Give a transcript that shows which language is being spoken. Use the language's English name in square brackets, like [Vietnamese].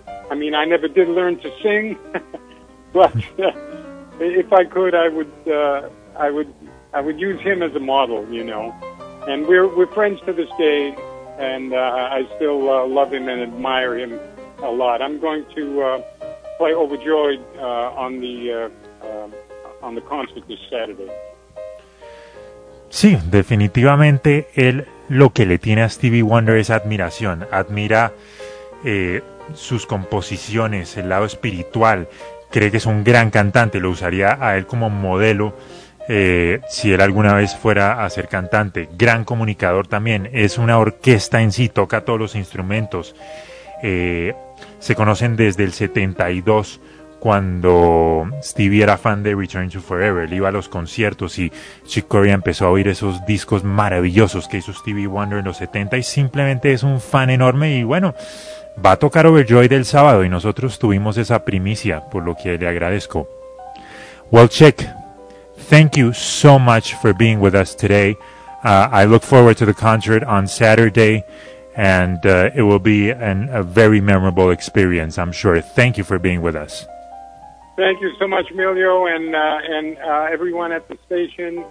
[English] I mean, I never did learn to sing, but if I could, I would use him as a model, you know. And we're friends to this day, and I still love him and admire him a lot. I'm going to play Overjoyed on the concert this Saturday. [Spanish] Sí, definitivamente él lo que le tiene a Stevie Wonder es admiración. Admira sus composiciones, el lado espiritual. Cree que es un gran cantante. Lo usaría a él como modelo si él alguna vez fuera a ser cantante. Gran comunicador también. Es una orquesta en sí. Toca todos los instrumentos. Se conocen desde el 72. Cuando Stevie era fan de Return to Forever, él iba a los conciertos y Chick Corea empezó a oír esos discos maravillosos que hizo Stevie Wonder en los 70 y simplemente es un fan enorme y bueno, va a tocar Overjoyed el sábado y nosotros tuvimos esa primicia, por lo que le agradezco. [English] Well, Chick, thank you so much for being with us today. I look forward to the concert on Saturday. And it will be a very memorable experience, I'm sure. Thank you for being with us. Thank you so much, Emilio, and everyone at the station.